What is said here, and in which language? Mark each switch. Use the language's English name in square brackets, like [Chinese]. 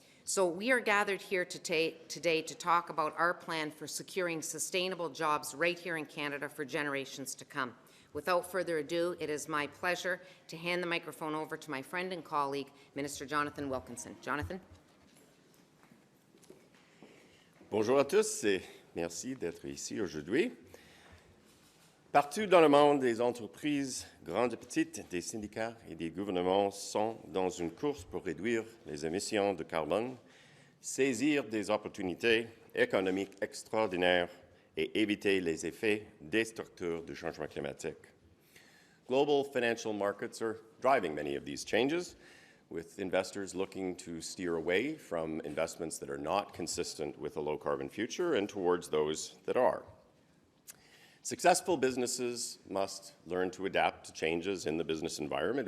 [English] So we are gathered here today to talk about our plan for securing sustainable jobs right here in Canada for generations to come. Without further ado, it is my pleasure to hand the microphone over to my friend and colleague, Minister Jonathan Wilkinson. Jonathan. [French] Bonjour à tous et merci d'être ici aujourd'hui. Partout dans le monde, des entreprises, grandes et petites, des syndicats et des gouvernements sont dans une course pour réduire les émissions de carbone, saisir des opportunités économiques extraordinaires et éviter les effets destructeurs du changement climatique. [English] Global financial markets are driving many of these changes, with investors looking to steer away from investments that are not consistent with a low-carbon future and towards those that are. Successful businesses must learn to adapt to changes in the business environment.